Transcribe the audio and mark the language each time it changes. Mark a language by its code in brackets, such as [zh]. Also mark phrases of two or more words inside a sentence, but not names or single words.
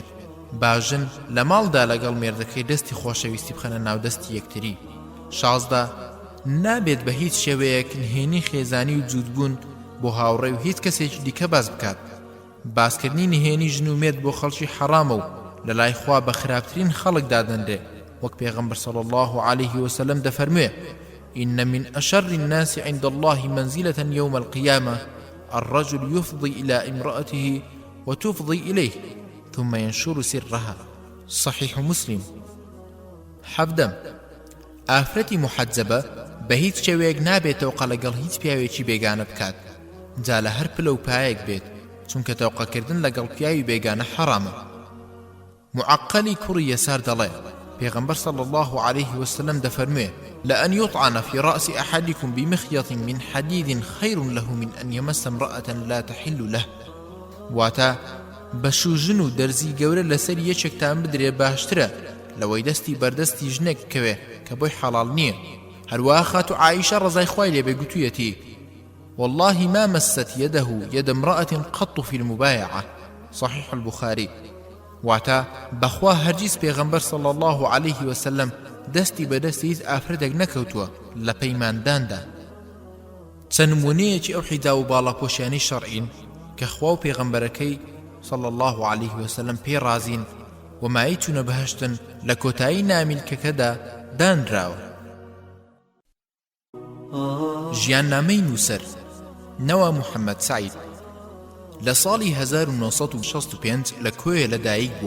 [ckb] باژن لە ماڵدا لەگەڵ مێردەکەی دەستی خۆشەویستی بخەنە ناو دەستی یەکتری. 16، نابێت بە هیچ شێوەیەک نهێنی خێزانی و جوودبوون بۆ هاوڕێ و هیچ کەسێکی دیکە باز بکات. باسکردنی نهێنی ژن و مێرد بۆ خەڵکی حەرامە و لە لای خوا بە خراپترین خەڵک دادەنرێ وەک پێغەمبەر [ar] صلی الله عليه وسلم دەفەرموێ إن من أشر الناس عند الله منزلة يوم القيامة الرجل يفضي إلى امرأته وتفضي إليه ثم ينشر سرها. صحيح مسلم. [ckb] حەفدەم، ئافرەتی محەجەبە بە هیچ شێوەیەک نابێتەوە لەگەڵ هیچ پیاوێکی بێگانە بکات جا لە هەر پلە و پایەک بێت چونکە تەوقەکردن لەگەڵ پیاوی بێگانە حەرامە. معقلی کوڕی یەسار دەڵێ پێغەمبەر [ar] صلی الله عليه وسلم دەفەرموێ لأن يطعن في رأس أحدكم بمخيط من حديد خير له من أن يمس امرأة لا تحل له. [ckb] واتە بەشوژن و دەرزی گەورە لەسەر یەکێکتان بدرێ باشترە لەوەی دەستی بەردەستی ژنێک بکەوێ کە بۆی حەڵاڵ نییە. هەروەها خاتو عائیشە ڕەزای خوای لێبێ گوتوویەتی: [ar] والله ما مست يده يد امرأة قط في المبايعة. صحيح البخاري. [ckb] واتا بخوا هرگیز پێغەمبەر [ar] صلى الله عليه وسلم [ckb] دەستی بەدەستی هیچ ئافرەتێک نەکەوتووە لە پەیمانداندا. چەند نمونەیەکی ئەو حیجاب و باڵاپۆشیانەی شەرعین کە خوا و پێغەمبەرەکەی [ar] صلى الله عليه وسلم [ckb] پێ رازین و مای چوونە بەهەشتن لە کۆتایی نامیلکەکەدا دانراوە. ژیاننامەی نووسەر نەوا محەممەد سعید لە ساڵی 1965 لە کۆیە لەدایک بووە.